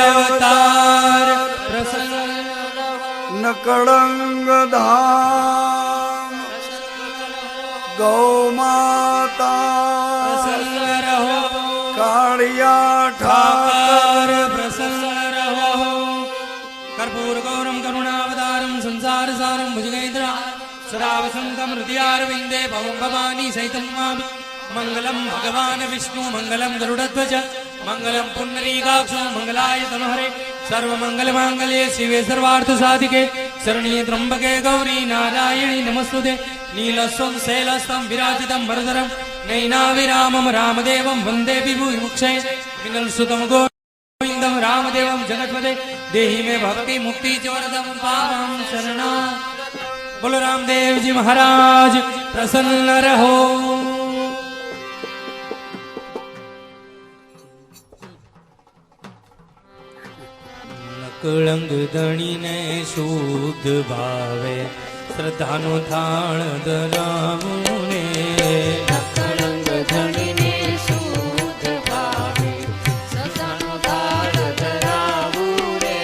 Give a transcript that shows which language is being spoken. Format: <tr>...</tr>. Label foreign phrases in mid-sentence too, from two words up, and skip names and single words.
<gu>અવતાર પ્રસન્ન રહો નકળંગ ધામ ગૌ માતા પ્રસન્ન રહો કાળિયા ઠાકર ઠાકર પ્રસન્ન રહો</gu> <sa>कर्पूर गौरम करुणावतारम संसार सारम भुजगेन्द्र सदा वसंतम हृदयारविंदे भवं भवानी सहितं मामि मंगलम भगवान विष्णु मंगलम गरुडध्वज मंगलम पुंडरीकाक्षो मंगलाय तमहरे सर्वमंगल मांगल्ये शिवे सर्वार्थ साधिके शरण्ये त्र्यंबके गौरी नारायणी नमस्तुते नीलस्वं शैलस्तं विराजितं वरदरं नैनाविरामं रामदेवं वन्दे विभुविमुक्षये विनलसुतं गोविन्दं रामदेवं जगत्पते देहि में भक्ति मुक्ति चोरदम पावं शरणा</sa> <hi>बोलो रामदेव जी महाराज प्रसन्न रहो</hi> <gu>નકળંગ ધણીને શુદ્ધ ભાવે શ્રદ્ધાનો થાળ ધરાવું ને નકળંગ ધણીને શુદ્ધ ભાવે સદાનો થાળ ધરાવું રે</gu>